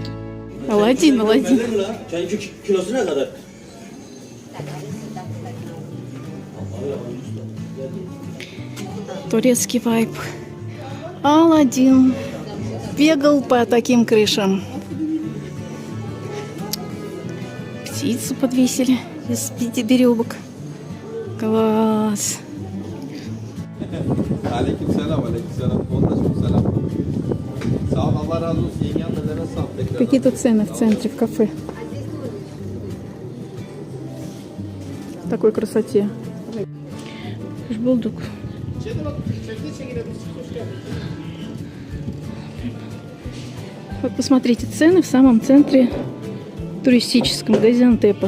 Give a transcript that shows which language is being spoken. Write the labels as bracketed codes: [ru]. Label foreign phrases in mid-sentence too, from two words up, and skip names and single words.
[ru] Аладдин, Аладдин. Турецкий вайб. Аладдин бегал по таким крышам. Птицу подвесили из 5 веревок. Класс. [tr] Aleykümselam, aleykümselam. Selam. Sağ ol, Allah razı olsun. Yenge annelere sağ ol. Tekrar. [ru] Какие тут цены в центре, в кафе? В такой красоте. [tr] Булдук. [ru] Вот посмотрите, цены в самом центре туристическом Газиантепа.